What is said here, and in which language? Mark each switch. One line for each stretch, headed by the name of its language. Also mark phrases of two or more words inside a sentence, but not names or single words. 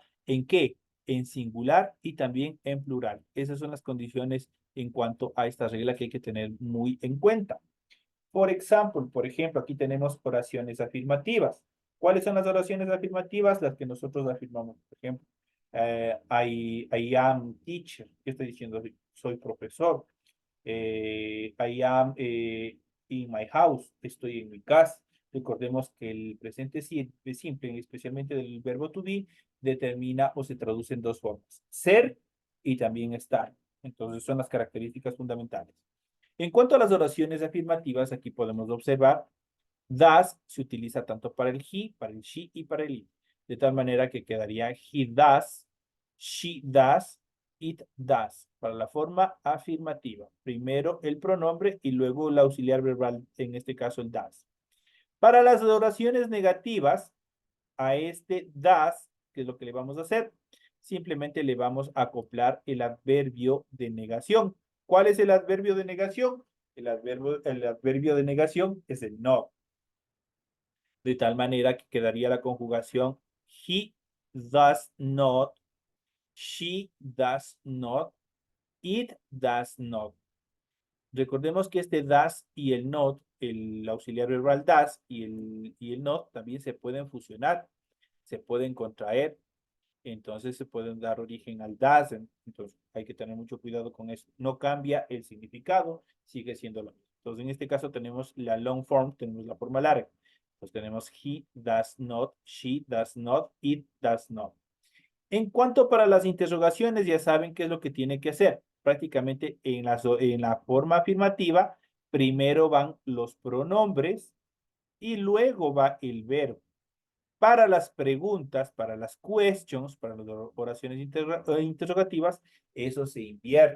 Spanish: ¿En qué? En singular y también en plural. Esas son las condiciones en cuanto a esta regla que hay que tener muy en cuenta. Por ejemplo, aquí tenemos oraciones afirmativas. ¿Cuáles son las oraciones afirmativas? Las que nosotros afirmamos. Por ejemplo,
English: I am teacher.
Spanish: ¿Qué estoy diciendo? Soy profesor.
English: I am in my house.
Spanish: Estoy en mi casa. Recordemos que el presente simple, especialmente del verbo
English: to be,
Spanish: determina o se traduce en dos formas. Ser y también estar. Entonces son las características fundamentales. En cuanto a las oraciones afirmativas, aquí podemos observar, does se utiliza tanto para el he, para el she y para el it. De tal manera que quedaría
English: he does, she does, it does,
Spanish: para la forma afirmativa. Primero el pronombre y luego el auxiliar verbal, en este caso el does. Para las oraciones negativas, a este does, que es lo que le vamos a hacer, simplemente le vamos a acoplar el adverbio de negación. ¿Cuál es el adverbio de negación? El adverbio de negación es el not. De tal manera que quedaría la conjugación
English: he does not, she does not, it does not.
Spanish: Recordemos que este does y el not, el auxiliar verbal does y el not también se pueden fusionar, se pueden contraer, entonces se pueden dar origen al doesn't. Entonces hay que tener mucho cuidado con eso. No cambia el significado, sigue siendo lo mismo. Entonces en este caso tenemos la
English: long form,
Spanish: tenemos la forma larga. Entonces tenemos
English: he does not, she does not, it does not.
Spanish: En cuanto para las interrogaciones, ya saben qué es lo que tiene que hacer. Prácticamente en la forma afirmativa, primero van los pronombres y luego va el verbo. Para las preguntas, para las questions, para las oraciones interrogativas, eso se invierte.